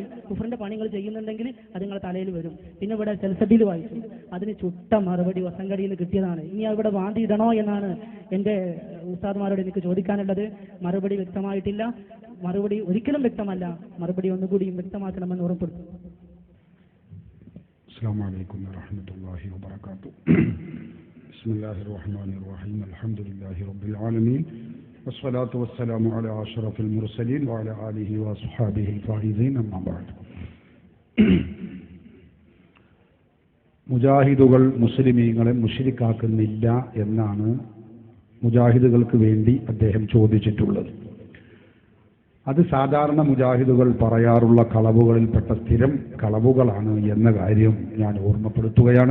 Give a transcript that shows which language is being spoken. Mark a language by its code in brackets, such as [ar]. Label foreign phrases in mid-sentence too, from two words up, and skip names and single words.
[ml] കുഫറിന്റെ പണി നിങ്ങൾ ചെയ്യുന്നുണ്ടെങ്കിൽ അത് നിങ്ങളുടെ തലയിൽ വരും. പിന്നെ ഇവിടെ സെൽസബിൽ വായിച്ചു, അതിന് ചുട്ട മറുപടി വസങ്കടിയിൽ നിന്ന് കിട്ടിയതാണ്. ഇനി അവിടെ വാന്തി ഇടണോ എന്നാണ് എൻ്റെ ഉസ്താദ്മാരോട് എനിക്ക് ചോദിക്കാനുള്ളത്. മറുപടി വ്യക്തമായിട്ടില്ല, മറുപടി ഒരിക്കലും വ്യക്തമല്ല. മറുപടി ഒന്നുകൂടിയും വ്യക്തമാക്കണമെന്ന് ഓർമ്മപ്പെടുത്തും. [ar] السلام عليكم ورحمة الله وبركاته. بسم الله الرحمن الرحيم. الحمد لله رب العالمين والصلاة والسلام على أشرف المرسلين وعلى آله وصحبه الفائزين أما بعد. [ml] മുജാഹിദുകൾ മുസ്ലിമീങ്ങളെ മുശ്രിക്കാക്കുന്നില്ല എന്നാണ് മുജാഹിദുകൾക്ക് വേണ്ടി അദ്ദേഹം ചോദിച്ചിട്ടുള്ളത്. അത് സാധാരണ മുജാഹിദുകൾ പറയാറുള്ള കളവുകളിൽപ്പെട്ട സ്ഥിരം കളവുകളാണ് എന്ന കാര്യം ഞാൻ ഓർമ്മപ്പെടുത്തുകയാണ്.